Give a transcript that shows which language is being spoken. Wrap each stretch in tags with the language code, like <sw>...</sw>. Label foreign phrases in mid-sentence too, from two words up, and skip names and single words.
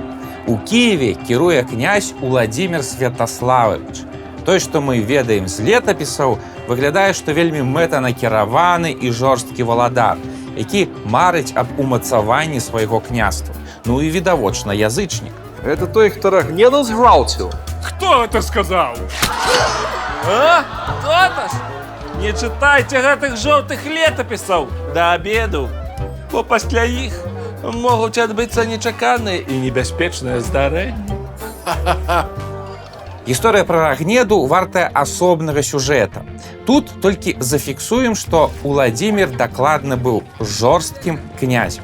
<be>У Кіеве кіруе князь Уладзімір Святаславович. Той, што мы ведаем з летапісаў, выглядае, што вельмі мэтанакіраваны і жорсткі валадар, які марыць аб умацаванні свайго княства. Ну і відавочна язычнік. Это той, хто Рагнеду згвалціў?</be> <ru>Кто это сказал? А? Кто-то ж? Не читайте</ru> <be>гэтых жоўтых летапісаў да абеду, бо пасля іх могуць адбыцца нечаканыя і небяспечныя здарэнні. Гісторыя пра Рагнеду вартая асобнага сюжэта. Тут толькі зафіксуем, што Уладзімір дакладна быў жорсткім князем.</be>